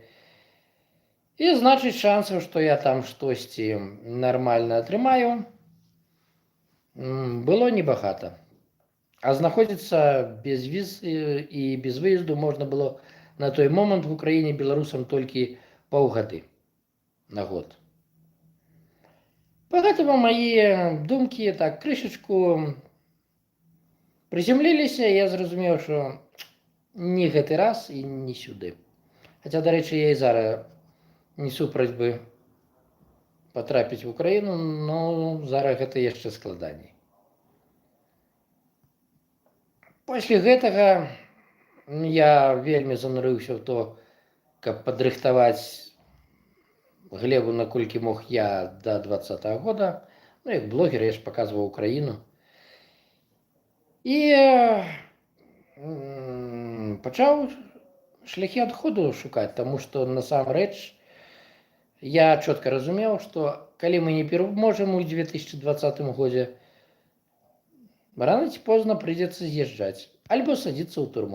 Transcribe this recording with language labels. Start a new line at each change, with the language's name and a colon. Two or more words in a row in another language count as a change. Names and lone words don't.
Belarusian: І значыць шансаў, што я там штосьці нармальна атрымаю, было небагата. А знаходзіцца без віз і без выезду можна было на той момант в Украіне беларусам толькі паўгады на год.
Russian: Поэтому мои думки так крышечку приземлились, и я зразумеў, что не
Belarusian: гэты раз
Russian: и не сюды.
Belarusian: Хотя,
Ukrainian: до речі,
Belarusian: я и зараз не супраць бы потрапіць в Украину, но зараз гэта яшчэ складаней. Пасля гэтага я вельмі занурыўся в то, каб падрыхтаваць глебу, наколькі мог я до 2020 года. Ну, як блогер, я ж показываў Украіну. І пачаў шляхі адходу шукаць, таму што насамрэч я чётка разумеў, што калі мы не пераможам у 2020 годзе, рано ці позна прыйдзецца з'язджаць альбо садзіцца ў турму.